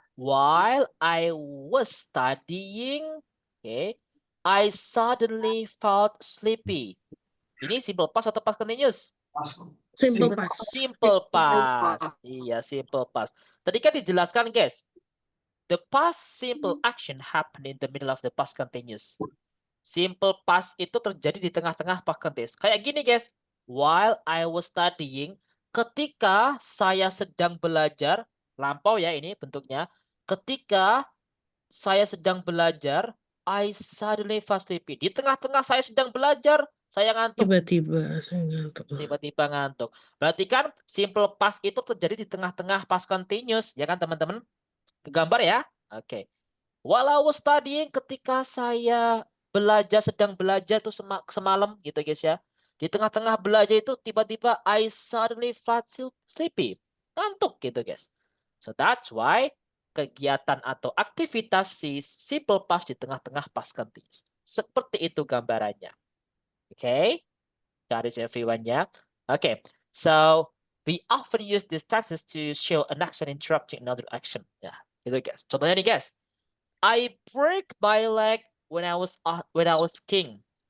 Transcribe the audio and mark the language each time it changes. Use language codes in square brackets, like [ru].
[en] While I was studying, okay, I suddenly felt sleepy. [id] Ini simple past atau past continuous? [en] Simple past. [id] Simple past. Iya, simple past. Tadi kan dijelaskan, guys. [en] The past simple action happened in the middle of the past continuous. [id] Simple past itu terjadi di tengah-tengah past continuous. Kayak gini, guys. [en] While I was studying, [id] ketika saya sedang belajar, lampau ya ini bentuknya. Ketika saya sedang belajar, [en] I suddenly felt sleepy. [id] Di tengah-tengah saya sedang belajar, saya ngantuk. Tiba-tiba saya ngantuk. Tiba-tiba ngantuk. Berarti kan simple past itu terjadi di tengah-tengah past continuous, ya kan teman-teman? Gambar ya? Oke. [en] While I was studying, [id] ketika saya belajar, sedang belajar tuh semalam gitu guys ya. Di tengah-tengah belajar itu tiba-tiba [en] I suddenly felt sleepy. [id] Ngantuk gitu guys. [en] So that's why [id] kegiatan atau aktivitas si simple past di tengah-tengah past continuous. Seperti itu gambarannya. [en] Okay? Got it everyone ya? Okay. So we often use these tenses to show an action interrupting another action. [id] Ya, gitu guys. Contohnya nih guys. [en] I break my leg when I was skiing.